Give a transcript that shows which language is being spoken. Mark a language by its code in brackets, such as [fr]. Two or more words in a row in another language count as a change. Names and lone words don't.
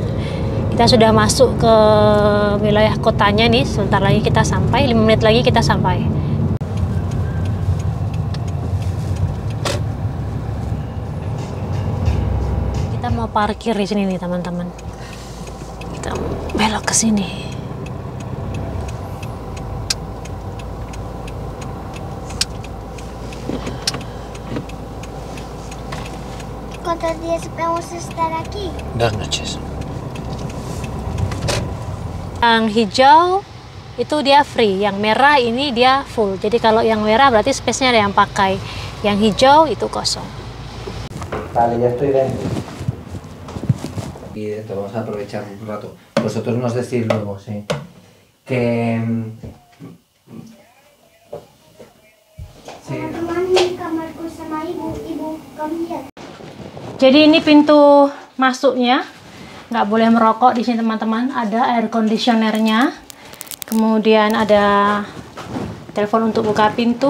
[id] Kita sudah masuk ke wilayah kotanya nih, sebentar lagi kita sampai, 5 menit lagi kita sampai. Kita mau parkir di sini nih teman-teman. Kita belok ke sini. [es] ¿Cuántos días vamos a estar aquí? 2 noches. [id] Yang hijau itu dia free, yang merah ini dia full. Jadi kalau yang merah berarti space-nya ada yang pakai. Yang hijau itu kosong. [es] Vale, ya estoy dentro. Y esto vamos a aprovechar un rato. Vosotros nos decís luego, sí. Que... [id] Teman-teman, ini kamarku sama ibu kamu lihat. Jadi ini pintu masuknya. Nggak boleh merokok di sini teman-teman. Ada air conditionernya. Kemudian ada telepon untuk buka pintu.